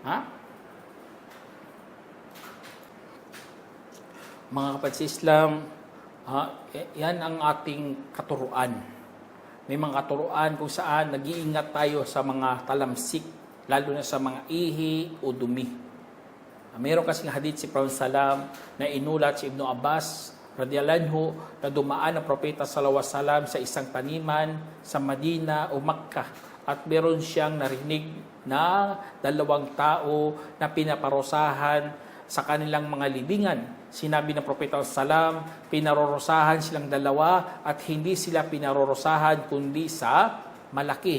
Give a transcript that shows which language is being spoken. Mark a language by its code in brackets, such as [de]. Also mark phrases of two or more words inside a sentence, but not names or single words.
[tl] Mga kapatid sa Islam, yan ang ating katuruan. May mga katuruan kung saan nag-iingat tayo sa mga talamsik, lalo na sa mga ihi o dumi. Meron kasing hadith si Prophet Salam na inulat si Ibn Abbas [ar] رضي الله عنه, [tl] na dumaan ang propeta [ar] صلى الله عليه وسلم [tl] sa isang taniman sa Madina o Makkah, at meron siyang narinig na 2 tao na pinaparusahan sa kanilang mga libingan. Sinabi ng propeta sallam, pinarurusahan silang 2 at hindi sila pinarurusahan kundi sa malaki.